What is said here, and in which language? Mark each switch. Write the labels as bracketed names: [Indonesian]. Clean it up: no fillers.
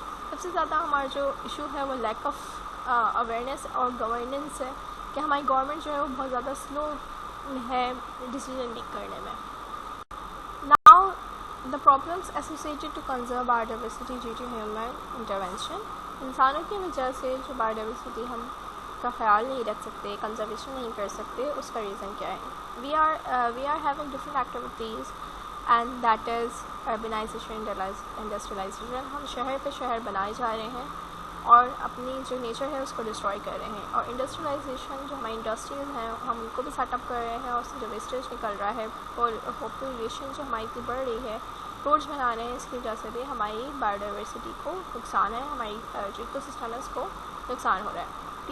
[Urdu] سب سے زیادہ ہمارا جو ایشو ہے وہ [English] lack of awareness [Urdu] اور گورننس ہے, کہ ہماری گورنمنٹ جو ہے وہ بہت زیادہ سلو ہے [English] decision make [Urdu] کرنے میں. [English] Now the problems associated to conserve biodiversity due to human intervention. [Urdu] انسانوں کی وجہ سے جو biodiversity ہم کا خیال نہیں رکھ سکتے, کنزرویشن نہیں کر سکتے, اس کا ریزن کیا ہے. [English] we are having different activities and that is urbanization, industrialization. [Urdu] ہم شہر پہ شہر بنائے جا رہے ہیں اور اپنی جو نیچر ہے اس کو ڈسٹروائے کر رہے ہیں, اور انڈسٹریلائزیشن جو ہماری انڈسٹریز ہیں ہم ان کو بھی سیٹ اپ کر رہے ہیں, اور اس سے جو ویسٹیج نکل رہا ہے, پاپولیشن جو ہماری اتنی بڑھ رہی ہے, روڈز بنا رہے ہیں, اس کی وجہ سے بھی ہماری بایوڈائیورسٹی کو نقصان ہے, ہماری جو ایکو سسٹم ہے اس کو نقصان ہو رہا ہے.